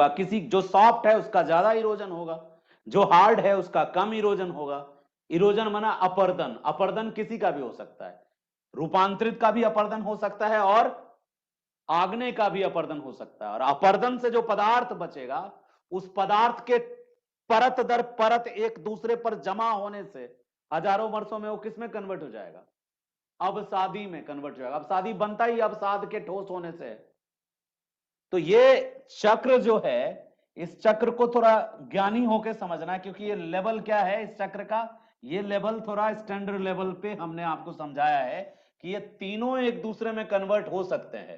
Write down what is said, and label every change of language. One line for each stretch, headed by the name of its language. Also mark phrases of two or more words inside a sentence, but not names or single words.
Hindi: किसी जो सॉफ्ट है उसका ज्यादा इरोजन होगा, जो हार्ड है उसका कम इरोजन होगा। इरोजन माना अपर्दन। अपर्दन किसी का भी हो सकता है, रूपांतरित का भी अपर्दन हो सकता है और आग्नेय का भी अपर्दन हो सकता है, और अपर्दन से जो पदार्थ बचेगा उस पदार्थ के परत दर परत एक दूसरे पर जमा होने से हजारों वर्षों में वो किसमें कन्वर्ट हो जाएगा? अवसादी में कन्वर्ट हो जाएगा। अवसादी बनता ही अवसाद के ठोस होने से है। तो ये चक्र जो है, इस चक्र को थोड़ा ज्ञानी होकर समझना है, क्योंकि ये लेवल क्या है इस चक्र का, ये लेवल थोड़ा
English: standard level
Hindi: पे हमने आपको समझाया है कि ये तीनों एक दूसरे में कन्वर्ट हो सकते हैं।